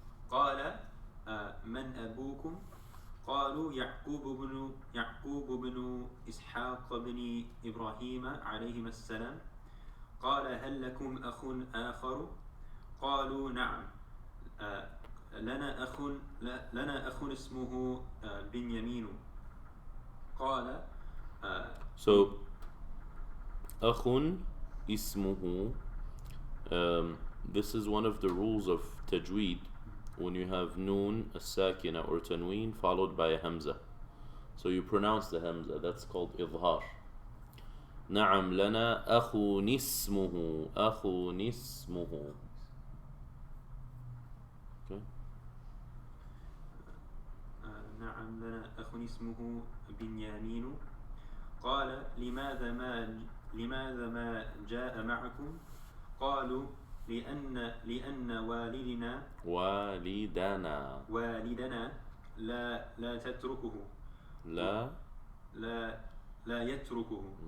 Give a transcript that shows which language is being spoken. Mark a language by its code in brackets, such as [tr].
[ar] قال من أبوكم قالوا يعقوب بن إسحاق بن إبراهيم عليهما السلام قال هل لكم أخ آخر قالوا نعم لنا أخ اسمه بنيامين قال [en] So [ar] أخ اسمه [en] this is one of the rules of tajweed when you have noon, a sakina or tanween followed by a hamza. So you pronounce the hamza, that's called idhar. [ar] نعم لنا أخ اسمه Okay. نعم لنا أخ اسمه بنيامين قال لماذا ما جاء معكم قالوا لأن والدنا لا تتركه لا يتركه